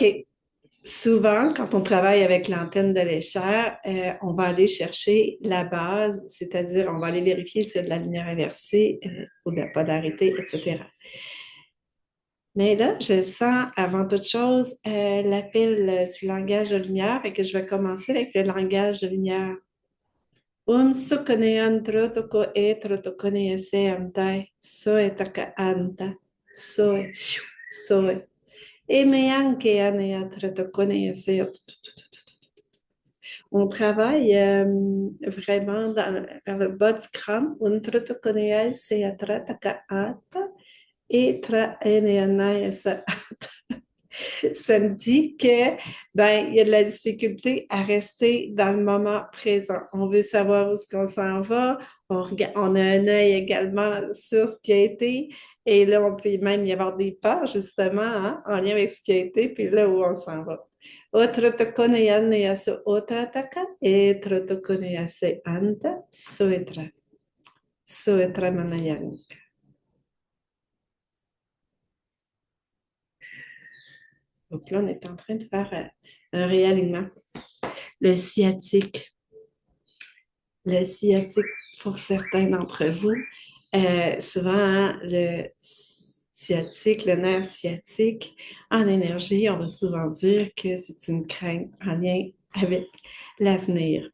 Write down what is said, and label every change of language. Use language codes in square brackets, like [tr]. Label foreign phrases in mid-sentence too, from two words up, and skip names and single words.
[fr] Souvent, quand on travaille avec l'antenne de l'échelle, on va aller chercher la base, c'est-à-dire on va aller vérifier s'il y a de la lumière inversée ou de la polarité, etc. Mais là, je sens avant toute chose l'appel du langage de lumière et que je vais commencer avec le langage de lumière. Sukonean trotoko e trotokone ese amtai, soe taka anta, soe, soe. Et meanke anea trotokone ese. On travaille vraiment vers le bas du crâne. Un trotoconéal, c'est atra takaata et tra eneanaya sa. Ça me dit que ben il y a de la difficulté à rester dans le moment présent. On veut savoir où est-ce qu'on s'en va. On a un œil également sur ce qui a été. Et là, on peut même y avoir des peurs, justement, hein, en lien avec ce qui a été, puis là où on s'en va. Otrotokoneyan yasu otrataka et trotokoneyase anta soetra. Soetra manayan. Donc là, on est en train de faire un réalignement. Le sciatique. Le sciatique, pour certains d'entre vous, souvent, hein, le sciatique, le nerf sciatique, en énergie, on va souvent dire que c'est une crainte en lien avec l'avenir.